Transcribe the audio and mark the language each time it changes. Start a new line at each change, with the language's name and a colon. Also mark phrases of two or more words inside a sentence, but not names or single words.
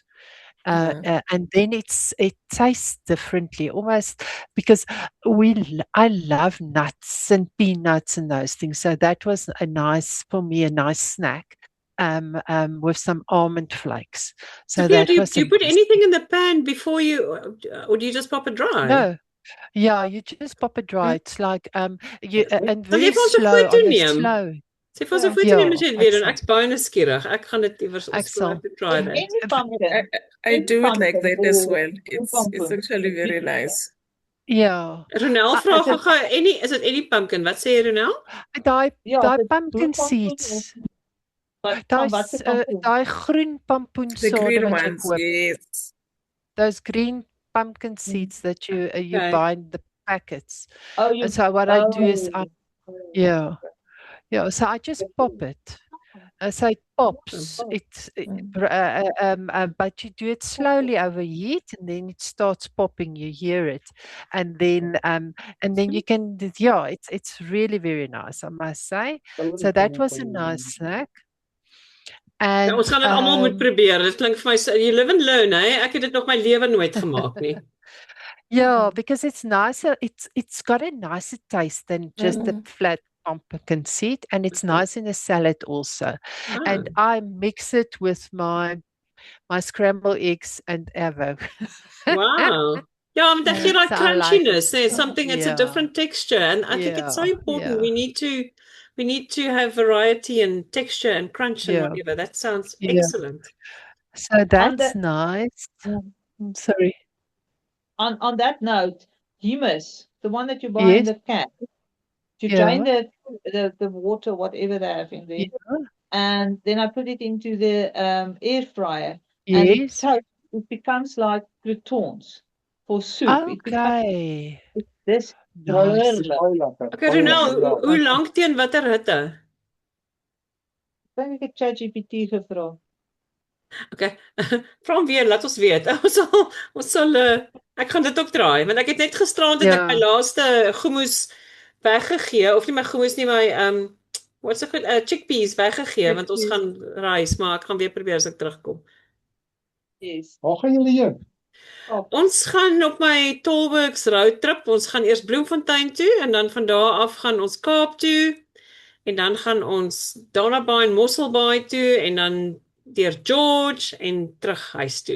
English: And then it tastes differently, almost, because I love nuts and peanuts and those things. So that was a nice snack. With some almond flakes. So Sophia, do you put anything in the pan before you, or do you just pop it dry? No. Yeah, you just pop it dry. It's like and very slow.
Afrikaans: Sê vir ons of jy net moet weer en ek's baie nuuskierig. Ek gaan dit iewers
English: try that. I do it like that as well. It's actually very nice.
Afrikaans: Ja. Ronel vra gou, is dit
English: any pumpkin?
Afrikaans: Wat sê jy, Ronel? Daai
English: pumpkin seeds.
Afrikaans: Daai groen pompoensade wat jy koop.
English: Yes. Those green pumpkin seeds that you buy in the packets. So what I do is so I just pop it. So it pops. But you do it slowly overheat, and then it starts popping. You hear it, and then you can. Yeah, it's really very nice, I must say. So that was a nice snack.
Afrikaans: En ons gaan dit almal moet probeer. Dit klink vir my
English: you live and learn,
Afrikaans: hè? Ek het dit nog my lewe nooit gemaak nie.
English: Yeah, because it's nicer. It's got a nicer taste than just a flat pumpkin seed, and it's nice in a salad also. And I mix it with my scrambled eggs and avo. Wow.
Afrikaans: Ja, want dan gee daai crunchiness.
English: There's something, it's a different texture, and I think it's so important. We need to have variety and texture and crunch and whatever. That sounds excellent. So that's nice. Sorry. On that note, hummus, the one that you buy in the can, you drain the water, whatever they have in there, and then I put it into the air fryer, and it becomes like croutons for soup. Okay. This
Afrikaans: Okay, Ronel, hoe lank teen watter hitte? Ek dink ek het ChatGPT gevra. Okay. Vra hom weer, laat ons weet. Ons sal Ek gaan dit ook draai, want ek het net gisterand het ek my laaste hummus weggegee, of nie my hummus nie, my
English: what's it called,
Afrikaans: chickpeas weggegee, want ons gaan reis, maar ek gaan weer probeer as ek terugkom.
English: Yes.
Afrikaans: Waar gaan julle heen? Ons gaan op my Tolworks roadtrip, ons gaan eers Bloemfontein toe, en dan van daar af gaan ons Kaap toe, en dan gaan ons Dana Bay en Mossel Bay toe, en dan deur George en terug huis toe.